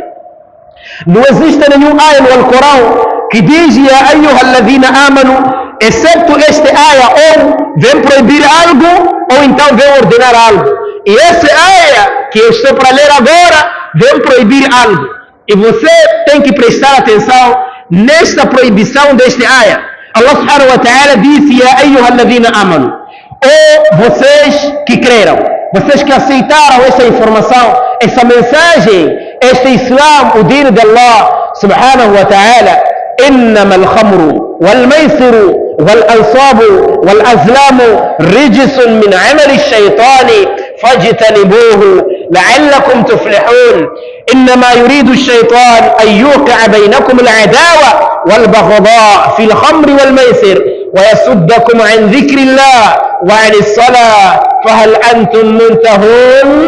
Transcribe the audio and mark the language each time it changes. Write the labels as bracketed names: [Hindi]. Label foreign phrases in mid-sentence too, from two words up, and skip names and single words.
[Portuguese] Não existe nenhum ayah no Alcorão que diz [Arabic] يا أيها الذين آمنوا, [Portuguese] exceto este ayah, ou vem proibir algo ou então vem ordenar algo. E esse ayah que eu estou para ler agora vem proibir algo. E você tem que prestar atenção nesta proibição deste ayah. [Arabic] الله سبحانه وتعالى [Portuguese] disse [Arabic] يا أيها الذين آمنوا, [Portuguese] ou vocês que creram, vocês que aceitaram esta informação, essa mensagem, este Islã, o dino de [Arabic] الله سبحانه وتعالى. إنما الخمر والميسر والأنصاب والأزلام رجس من عمل الشيطان فاجتنبوه لعلكم تفلحون. إنما يريد الشيطان أن يوقع بينكم العداوة والبغضاء في الخمر والميسر ويصدكم عن ذكر الله وعن الصلاة فهل أنتم منتهون؟